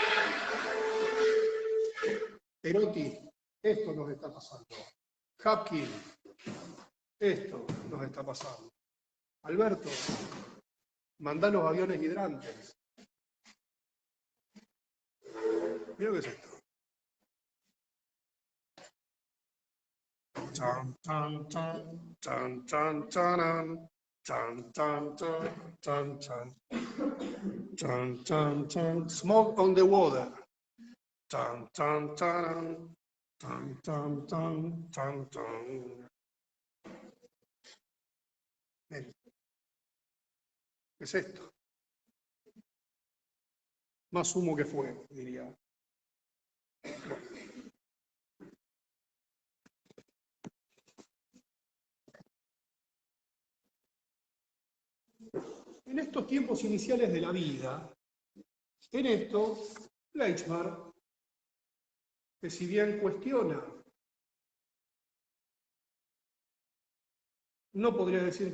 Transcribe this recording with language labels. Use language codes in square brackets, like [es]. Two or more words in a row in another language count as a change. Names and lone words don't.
[es] Perotti, esto nos está pasando. Hapkin, esto nos está pasando. Alberto, mandá los aviones hidrantes. Mira qué es esto. Chan, chan, chan, chan, chan, chanan. Chan, chan, chan, chan, chan. Chan, chan, chan. Smoke on the water. Chan, chan, chanan. Chan, chan, chan, chan, chan. ¿Qué es esto? Más humo que fuego, diría. En estos tiempos iniciales de la vida, en esto, Bleichmar, que si bien cuestiona, no podría decir